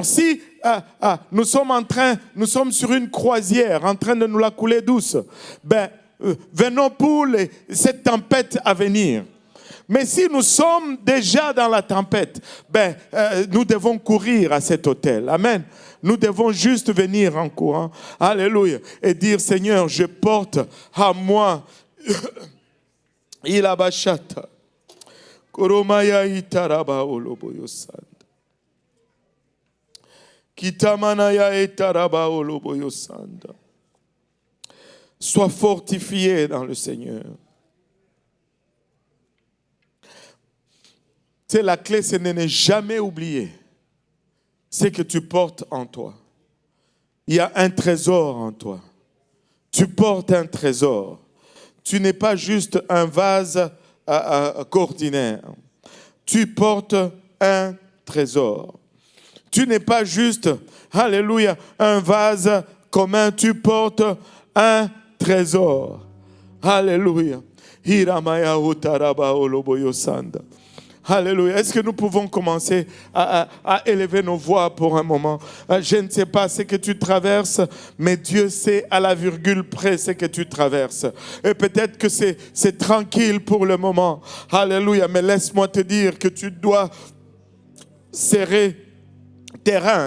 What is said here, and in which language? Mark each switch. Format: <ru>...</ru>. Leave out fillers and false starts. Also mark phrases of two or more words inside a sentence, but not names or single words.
<fr>Si nous sommes sur une croisière en train de nous la couler douce, venons pour cette tempête à venir. Mais si nous sommes déjà dans la tempête, nous devons courir à cet hôtel. Amen. Nous devons juste venir en courant. Alléluia. Et dire, Seigneur, je porte à moi. Ilabashata. Koromaya itaraba oloboyo sanda. Kitamanaya itaraba oloboyo sanda. Sois fortifié dans le Seigneur. C'est la clé, c'est de ne jamais oublier ce que tu portes en toi. Il y a un trésor en toi. Tu portes un trésor. Tu n'es pas juste un vase ordinaire. Tu portes un trésor. Tu n'es pas juste, alléluia, un vase commun. Tu portes un trésor. Alléluia. Hiramaya utaraba oloboyo sanda. Alléluia. Est-ce que nous pouvons commencer à élever nos voix pour un moment? Je ne sais pas ce que tu traverses, mais Dieu sait à la virgule près ce que tu traverses. Et peut-être que c'est tranquille pour le moment. Alléluia. Mais laisse-moi te dire que tu dois serrer tes reins.</fr>